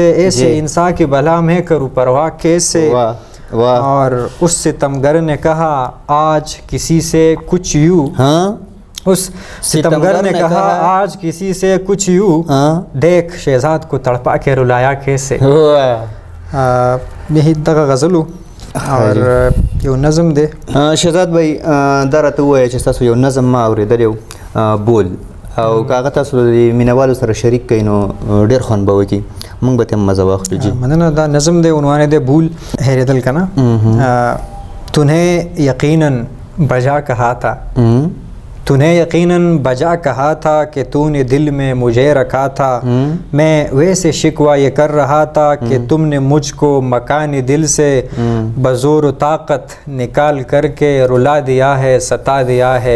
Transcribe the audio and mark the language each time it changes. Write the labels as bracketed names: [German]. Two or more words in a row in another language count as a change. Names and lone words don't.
[Urdu] ایسے انسان کی بلا میں کروں پرواہ کیسے. اور اس ستمگر نے کہا آج کسی سے کچھ یوں. ہاں. اس ستمگر نے کہا آج کسی سے کچھ یوں. دیکھ شہزاد کو تڑپا کے رلایا کیسے. [Pashto] یہی دغه غزلو اور یو نظم دی. شهزاد بھائی دا راته ووایه چې تاسو یو نظم ما اورېدلی و بول او که هغه تاسو د مینوالو سره شریک کړئ نو ډېر خوند به وکړي موږ به ترې مزه واخلو. جی مننه. دا نظم دی عنوان دی بول هېرېدل که نه. [Urdu] تنہیں یقیناً بجا کہا تھا. تنہیں یقیناً بجا کہا تھا کہ تو نے دل میں مجھے رکھا تھا. میں ویسے شکوہ یہ کر رہا تھا کہ تم نے مجھ کو مکان دل سے بزور و طاقت نکال کر کے رلا دیا ہے ستا دیا ہے.